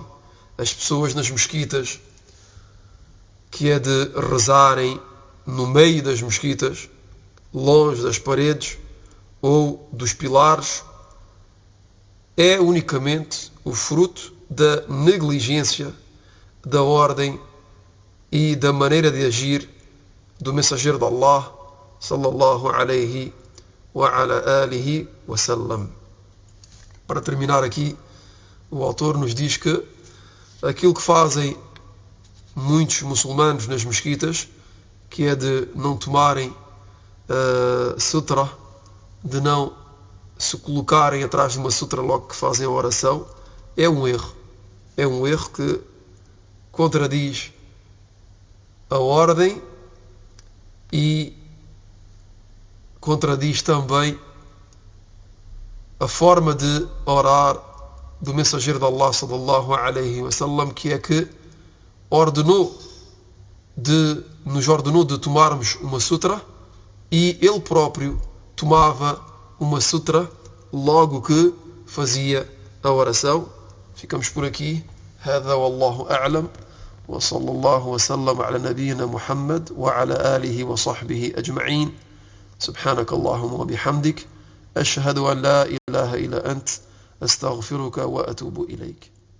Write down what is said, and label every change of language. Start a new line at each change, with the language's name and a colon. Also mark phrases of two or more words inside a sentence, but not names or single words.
Portuguese: as pessoas nas mesquitas, que é de rezarem no meio das mesquitas, longe das paredes ou dos pilares, é unicamente o fruto da negligência da ordem e da maneira de agir do mensageiro de Allah
Arabic: صلى الله عليه وعلى آله وسلم.
Portuguese: Para terminar aqui, o autor nos diz que aquilo que fazem muitos muçulmanos nas mesquitas, que é de não tomarem sutra, de não se colocarem atrás de uma sutra logo que fazem a oração, é um erro. É um erro que contradiz a ordem e contradiz também a forma de orar do mensageiro de Allah
Arabic: صلى الله عليه وسلم,
Portuguese: que é que nos ordenou de tomarmos uma sutra, e ele próprio tomava uma sutra logo que fazia a oração. Ficamos por aqui.
Arabic: هذا والله أعلم وصلى الله وسلم على نبينا محمد وعلى آله وصحبه أجمعين. سبحانك اللهم وبحمدك أشهد أن لا إله إلا أنت أستغفرك وأتوب إليك.